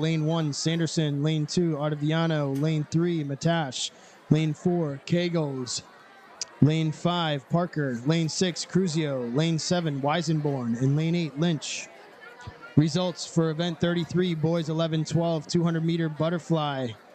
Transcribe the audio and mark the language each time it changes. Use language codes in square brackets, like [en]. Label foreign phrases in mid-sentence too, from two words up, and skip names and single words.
[en] Lane 1, Sanderson. Lane 2, Artaviano. Lane 3, Matash. Lane 4, Kegels. Lane 5, Parker. Lane 6, Cruzio. Lane 7, Weisenborn. And lane 8, Lynch. Results for event 33, boys 11-12, 200-meter butterfly.